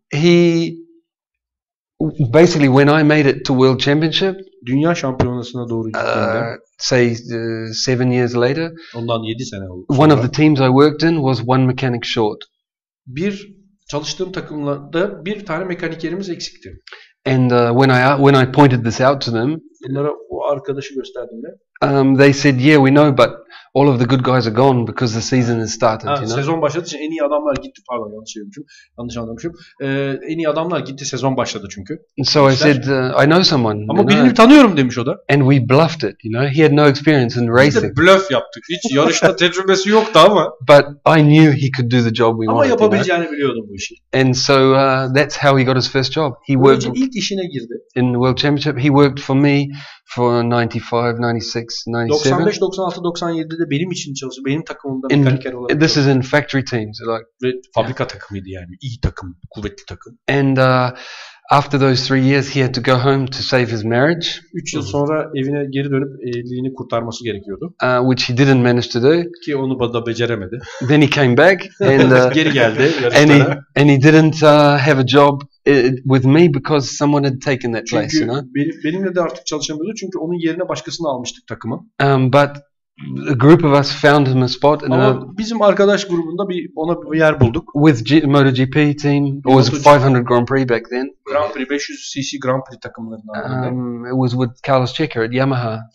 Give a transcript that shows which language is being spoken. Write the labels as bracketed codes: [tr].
[en] He basically, when I made it to World Championship, [tr] dünya şampiyonasına doğru gittiğimde, [en] say 7 years later, [tr] ondan 7 sene oldu. [en] One of the teams I worked in was one mechanic short. [tr] Bir çalıştığım takımlarda bir tane mekanikerimiz eksikti. [en] And when I pointed this out to them, [tr] bunlara o arkadaşı gösterdiğimde, [en] they said, "Yeah, we know, but all of the good guys are gone because the season has started." You know? [tr] Sezon başladı için en iyi adamlar gitti. Pardon, yanlış anlamışım. En iyi adamlar gitti, sezon başladı çünkü. [en] So I said, "I know someone." [tr] Ama birini tanıyorum demiş o da. [en] And we bluffed it, you know. He had no experience in racing. [tr] Biz de bluff yaptık. Hiç yarışta tecrübesi yoktu ama. [en] But I knew he could do the job we wanted. [tr] Ama yapabileceğini biliyordum bu işi. [en] And so that's how he got his first job. He worked [tr] ilk işine girdi. [en] In World Championship. He worked for me for 95, 96, 97. [tr] 95, 96, 97'de de benim için çalıştı. Benim takımımda mekaniker olarak. [en] This is in factory teams, like. [tr] Ve fabrika takımıydı yani. İyi takım, kuvvetli takım. [en] And after those 3 years, he had to go home to save his marriage. [tr] 3 yıl sonra evine geri dönüp evliliğini kurtarması gerekiyordu. [en] Which he didn't manage to do. [tr] Ki onu da beceremedi. [en] Then he came back and [tr] geri geldi. [en] And he didn't have a job with me because someone had taken that place. [tr] Çünkü [en] you know? [tr] benimle de artık çalışamıyordu çünkü onun yerine başkasını almıştık takıma. [en] But a group of us found him a spot. [tr] Ama bizim arkadaş grubunda ona bir yer bulduk. [en] With MotoGP team, it was 500 Grand Prix back then. [tr] Grand Prix 500 cc Grand Prix takımlarından. [en] It was with Carlos Checa at Yamaha.